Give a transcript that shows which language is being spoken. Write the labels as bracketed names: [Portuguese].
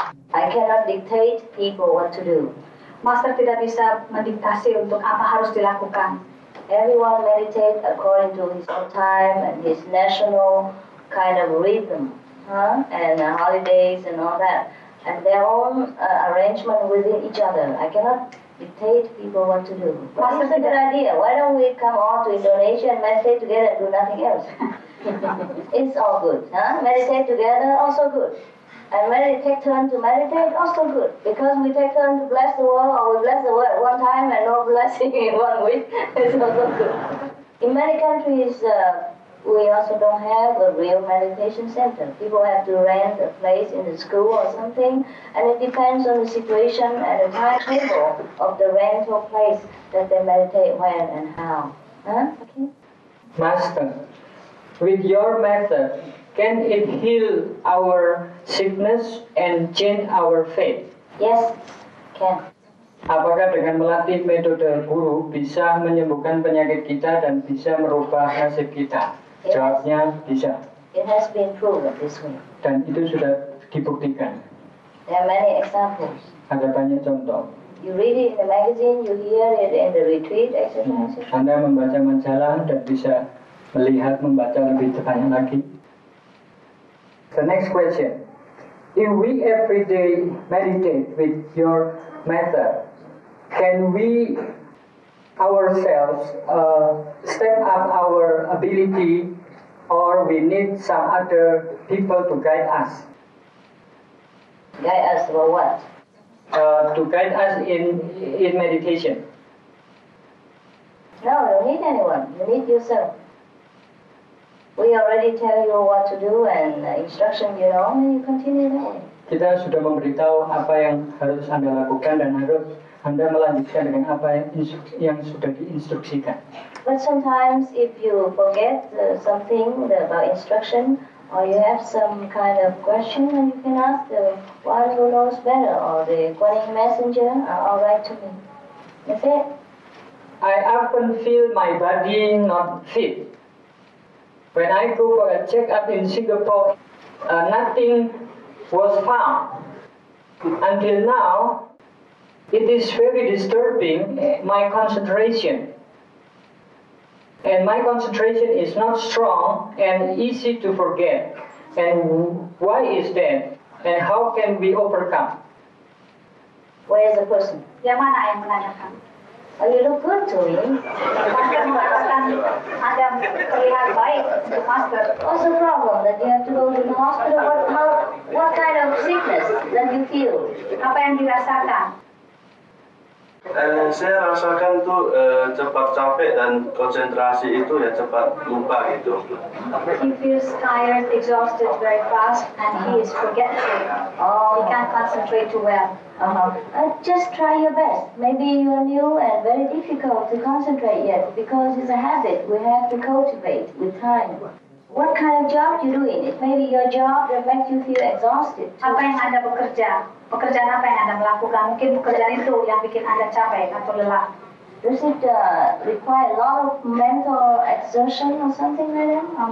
[English] I cannot dictate people what to do. [Indonesian] Master tidak bisa mendiktasi untuk apa harus dilakukan. [English] Everyone meditate according to his own time and his national kind of rhythm, and holidays and all that, and their own arrangement within each other. I cannot dictate people what to do. But it's a good idea. Why don't we come all to Indonesia and meditate together and do nothing else? It's all good. Meditate together, also good. And when we take turn to meditate, also good. Because we take turn to bless the world, or we bless the world at one time and no blessing in 1 week, it's also good. In many countries, we also don't have a real meditation center. People have to rent a place in the school or something, and it depends on the situation and the timetable of the rental place that they meditate when and how. Okay? Master, with your method, can it heal our sickness and change our faith? Yes, can. [Indonesian] Apakah dengan melatih metode guru bisa menyembuhkan penyakit kita dan bisa merubah nasib kita? Jawabnya bisa. [English] It has been proven this way. [Indonesian] Dan itu sudah dibuktikan. [English] There are many examples. [Indonesian] Ada banyak contoh. [English] You read it in the magazine, you hear it in the retreat exercises. [Indonesian] Anda membaca majalah dan bisa melihat, membaca lebih banyak lagi. [English] The next question. If we every day meditate with your method, can we ourselves step up our ability, or we need some other people to guide us? Guide us for what? To guide us in meditation. No, you don't need anyone. You need yourself. We already tell you what to do and instruction you know, and you continue that way. [Indonesian] Kita sudah memberitahu apa yang harus Anda lakukan dan harus Anda melanjutkan dengan apa yang sudah diinstruksikan. [English] But sometimes if you forget something about instruction, or you have some kind of question, and you can ask the one who knows better, or the Kuan Yin messenger, or write to me. That's it. I often feel my body not fit. When I go for a checkup in Singapore, nothing was found. Until now, it is very disturbing, my concentration. And my concentration is not strong and easy to forget. And why is that? And how can we overcome? Where is the person? [Indonesian] Yang mana yang menanyakan? [English] Oh, you look good to me. [Indonesian] Master mengatakan Anda terlihat baik untuk Master. [English] What's the problem that you have to go to the hospital? What kind of sickness that you feel? [Indonesian] Apa yang dirasakan? Saya rasakan tuh cepat capek dan konsentrasi itu ya cepat lupa gitu. [English] He feels tired, exhausted very fast, and he is forgetful. He can't concentrate too well. Just try your best. Maybe you are new and very difficult to concentrate yet because it's a habit we have to cultivate with time. What kind of job you doing? It may be your job that makes you feel exhausted. [Indonesian] Apa yang Anda bekerja? Pekerjaan apa yang Anda melakukan? Mungkin pekerjaan itu yang bikin Anda capek atau lelah. [English] Does it require a lot of mental exertion or something like that?